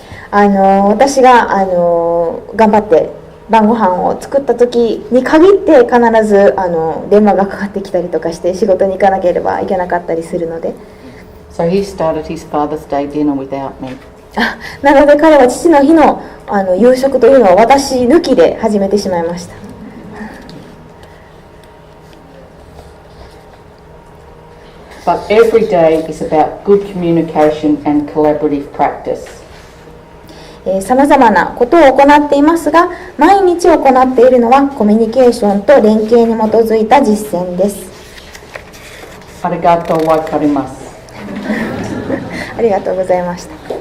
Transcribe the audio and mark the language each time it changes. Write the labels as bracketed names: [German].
[Japanese] 私が頑張って晩ご飯を作った時に限って必ず電話がかかってきたりとかして仕事に行かなければいけなかったりするので。 [English] So he started his Father's Day dinner without me. [Japanese] なので彼は父の日の夕食というのを私抜きで始めてしまいました。 [English] But every day is about good communication and collaborative practice. [Japanese] さまざまなことを行っていますが、毎日行っているのはコミュニケーションと連携に基づいた実践です。ありがとうございます。ありがとうございました。